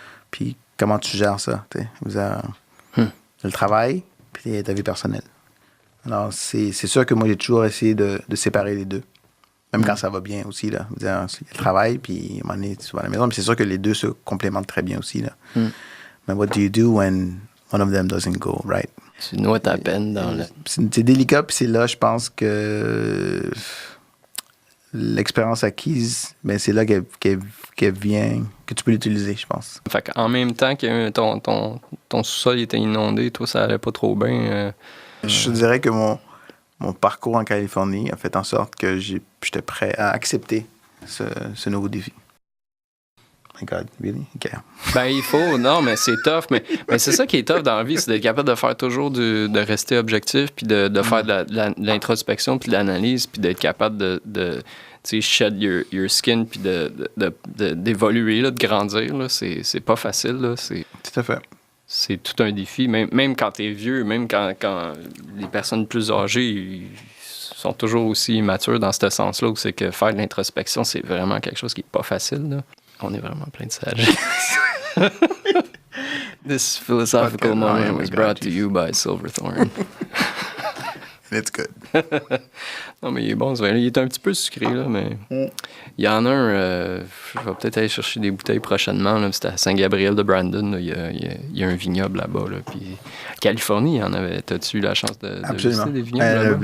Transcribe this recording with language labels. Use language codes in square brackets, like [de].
[fr] Puis comment tu gères ça? Vous avez le travail, puis il y a ta vie personnelle. Alors, c'est sûr que moi, j'ai toujours essayé de séparer les deux. Même quand ça va bien aussi, là. Il y a le travail, puis à un moment donné, tu vas à la maison. Mais c'est sûr que les deux se complémentent très bien aussi, là. Mais [en] what do you do when one of them doesn't go right? [fr] Tu noies ta peine dans le... C'est délicat, puis c'est là, je pense que l'expérience acquise, c'est là qu'elle vient, que tu peux l'utiliser, je pense. Fait qu'en même temps que ton sous-sol était inondé, toi, ça allait pas trop bien. Je dirais que mon parcours en Californie a fait en sorte que j'étais prêt à accepter ce nouveau défi. [en] my God, really? OK. [fr] Ben, il faut, non, mais c'est tough. Mais c'est ça qui est tough dans la vie, c'est d'être capable de faire toujours de rester objectif, puis de faire de l'introspection, puis de l'analyse, puis d'être capable de tu sais, [en] shed your skin, [fr] puis d'évoluer, là, de grandir. Là. C'est pas facile. Là. Tout à fait. C'est tout un défi. Même quand t'es vieux, même quand les personnes plus âgées ils sont toujours aussi immatures dans ce sens-là, où c'est que faire de l'introspection, c'est vraiment quelque chose qui est pas facile. Là. On est vraiment plein de sagesse. [en] This philosophical moment was brought to you by Silverthorn. It's good. [fr] Non, mais il est bon, ce vin. Il est un petit peu sucré, là, mais il y en a un... je vais peut-être aller chercher des bouteilles prochainement. Là, c'était à Saint-Gabriel de Brandon. Là, il y a un vignoble là-bas. Là, puis Californie, il y en avait... T'as-tu eu la chance de visiter des vignobles là-bas?